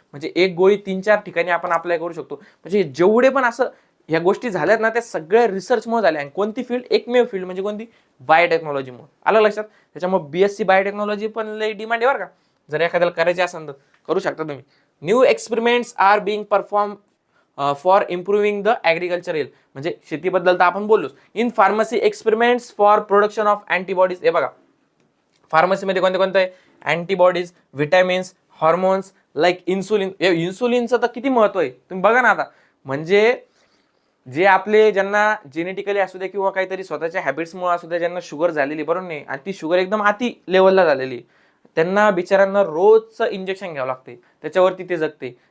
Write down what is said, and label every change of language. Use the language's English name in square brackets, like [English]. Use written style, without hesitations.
[Marathi] म्हणजे एक गोळी 3-4 ठिकाणी आपण अप्लाय करू शकतो. म्हणजे जेवढे पण असं ह्या गोष्टी झाल्यात ना त्या सगळ्या रिसर्चमुळे झाल्या. आणि कोणती फील्ड? एकमेव फील्ड म्हणजे कोणती? बायोटेक्नॉलॉजीमुळे. आलं लक्षात? त्याच्यामुळे BSc बायोटेक्नॉलॉजी पण लई डिमांड आहे बरं का. जर एखाद्याला करायचे असेल तर करू शकता तुम्ही. [English] New experiments are being perform for improving the agriculture health. [Marathi] म्हणजे शेतीबद्दल तर आपण बोललोच. [English] In pharmacy experiments for production of antibodies. [Marathi] हे बघा फार्मसीमध्ये कोणते कोणते आहे? Antibodies, vitamins, hormones like insulin. इन्सुलिनचं तर किती महत्व आहे तुम्ही बघा ना. आता म्हणजे जे आपले ज्यांना जेनेटिकली असू द्या किंवा काहीतरी स्वतःच्या हॅबिट्समुळे असू द्या, ज्यांना शुगर झालेली, बरोबर नाही, आणि ती शुगर एकदम अति लेवलला झालेली, त्यांना बिचारांना रोजचं इंजेक्शन घ्यावं लागते, त्याच्यावरती ते जगते.